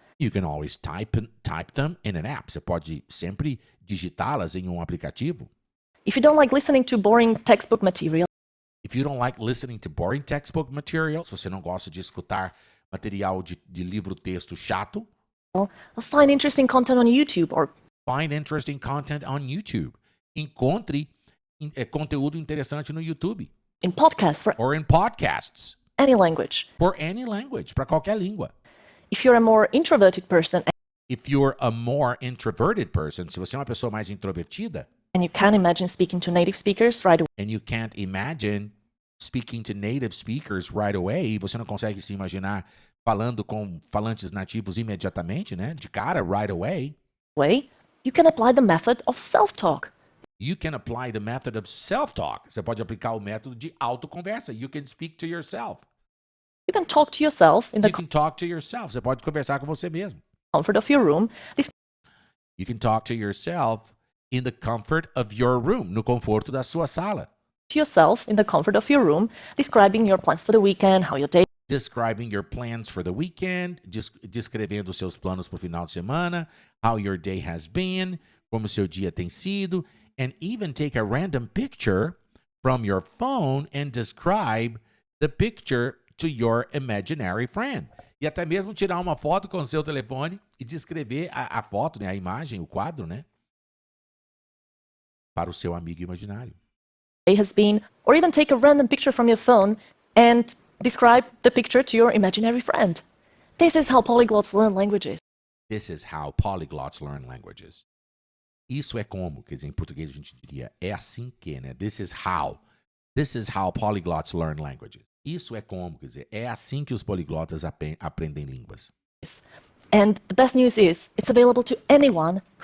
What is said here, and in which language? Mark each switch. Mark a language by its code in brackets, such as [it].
[en] you can always type them in an app. [pt] Você pode sempre digitá-las em um aplicativo. [en] If you don't like listening to boring textbook material, If you don't like listening to boring textbook material, [pt] se você não gosta de escutar material de livro-texto chato, [en] find interesting content on YouTube or find interesting content on YouTube. [pt] Encontre conteúdo interessante no YouTube. [en] in podcasts for Or in podcasts. any language. For any language, [pt] para qualquer língua. [en] If you're a more introverted person If you're a more introverted person, [pt] se você é uma pessoa mais introvertida, [en] and you can't imagine speaking to native speakers right away, and you can't imagine speaking to native speakers right away, [pt] você não consegue se imaginar falando com falantes nativos imediatamente, né? De cara, [en] right away. you can apply the method of self-talk. You can apply the method of self-talk. [pt] Você pode aplicar o método de autoconversa. [en] You can speak to yourself. You can talk to yourself in the You can talk to yourself. [pt] Você pode conversar com você mesmo. [en] comfort of your room. You can talk to yourself in the comfort of your room, [pt] no conforto da sua sala. [en] To yourself in the comfort of your room, describing your plans for the weekend, how your day Describing your plans for the weekend, [pt] descrevendo os seus planos para o final de semana, [en] how your day has been, [pt] como seu dia tem sido, [en] and even take a random picture from your phone and describe the picture to your imaginary friend. [pt] E até mesmo tirar uma foto com o seu telefone e descrever a foto, né, a imagem, o quadro, né, para o seu amigo imaginário. [en] has been, or even take a random picture from your phone and describe the picture to your imaginary friend. This is how polyglots learn languages. This is how polyglots learn languages. [pt] Isso é como, quer dizer, em português a gente diria, é assim que, né? [en] This is how. This is how polyglots learn languages. [pt] Isso é como, quer dizer, é assim que os poliglotas aprendem línguas. [en] And the best news is, it's available to anyone.